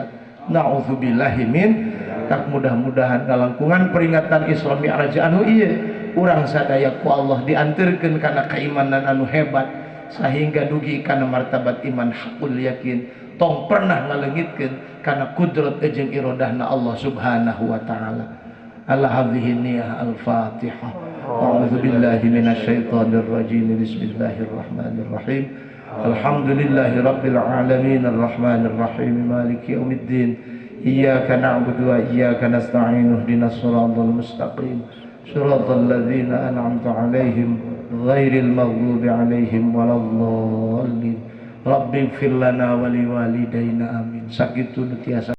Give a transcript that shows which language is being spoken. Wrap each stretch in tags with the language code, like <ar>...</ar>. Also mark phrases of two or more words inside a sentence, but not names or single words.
<ar>نعوذ بالله من</ar> <su>tak mudah-mudahan ngalangkungan peringatan Isra Mi'raj anu ieu urang sadaya ku Allah dianterkeun kana keimanan anu hebat sehingga dugi kana martabat iman</su> <ar>حق اليقين</ar> <su>tong pernah ngaleungitkeun kana kudrat jeung iradahna Allah</su> <ar>سبحانه وتعالى. على هذه النية الفاتحة. أعوذ بالله من الشيطان الرجيم بسم الله الرحمن الرحيم. الحمد لله رب العالمين الرحمن الرحيم مالك يوم الدين إياك نعبد وإياك نستعين اهدنا الصراط المستقيم صراط الذين أنعمت عليهم غير المغضوب عليهم ولا الضالين رب اغفر لنا ولوالدينا آمين.</ar> <su>Sakitu tiasa</su>